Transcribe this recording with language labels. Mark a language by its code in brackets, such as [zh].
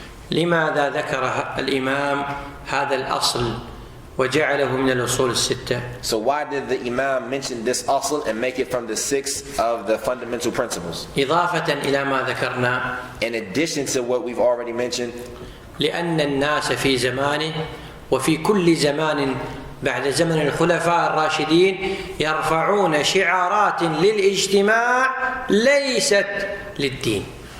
[ar] لماذا ذكر الإمام هذا الأصل وجعله من الأصول الستة؟ [en] So why did the Imam mention this asl and make it from the 6 of the fundamental principles? [ar] إضافة إلى ما ذكرنا. [en] In addition to what we've already mentioned. [ar] لأن الناس في زمانه وفي كل زمان بعد زمن الخلفاء الراشدين يرفعون شعارات للاجتماع ليست للدين.